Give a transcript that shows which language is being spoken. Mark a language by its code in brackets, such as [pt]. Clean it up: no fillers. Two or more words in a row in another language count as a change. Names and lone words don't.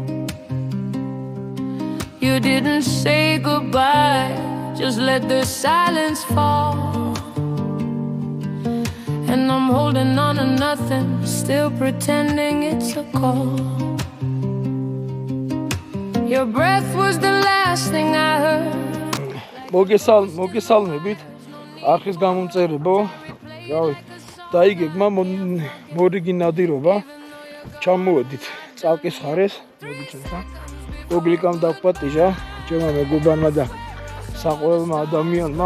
[en] You didn't say goodbye, just let the silence fall. And I'm holding on to nothing, still pretending it's a call. Your breath was the last thing I heard. [ka] მოგესალმებით არხის გამომწერებო. რავი, დაიგეგმა მორიგი ნადირობა. ჩამოვედით წალკის ხარეს, მოდით ახლა. გოგლიკამ დაგპატიჟა, ჩემმა მეგობარმა და საყვარელმა ადამიანმა.